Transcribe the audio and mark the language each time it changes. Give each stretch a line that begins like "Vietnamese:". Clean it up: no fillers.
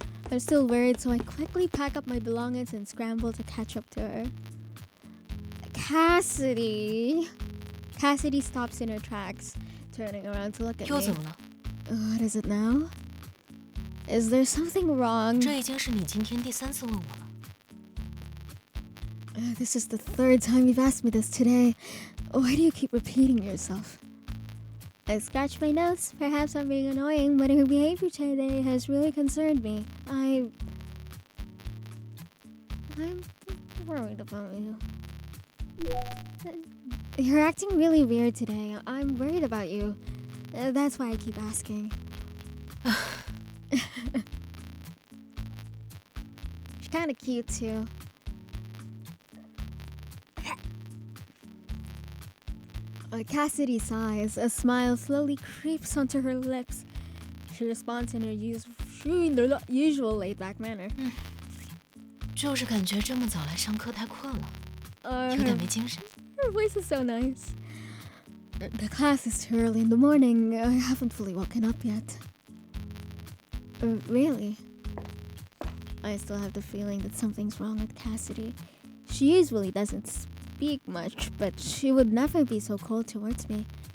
English: I'm still worried, so I quickly pack up my belongings and scramble to catch up to her. Cassidy. Cassidy stops in her tracks, turning around to look at
Chinese: 又
English: me.
Chinese: 怎么了？
English: What is it now? Is there something wrong?
Chinese: 这已经是你今天第3次问我了。
English: This is the 3rd time you've asked me this today. Why do you keep repeating yourself? I scratch my nose. Perhaps I'm being annoying, but her behavior today has really concerned me. I'm worried about you. You're acting really weird today. I'm worried about you. That's why I keep asking. She's kind of cute too. Cassidy sighs. A smile slowly creeps onto her lips. She responds in her usual laid-back manner.
Chinese: 就是感觉这么早来上课太困了，有点没精神。
English: Her voice is so nice. The class is too early in the morning. I haven't fully woken up yet. Really? I still have the feeling that something's wrong with Cassidy. She usually doesn't speak much, but she would never be so cold towards me.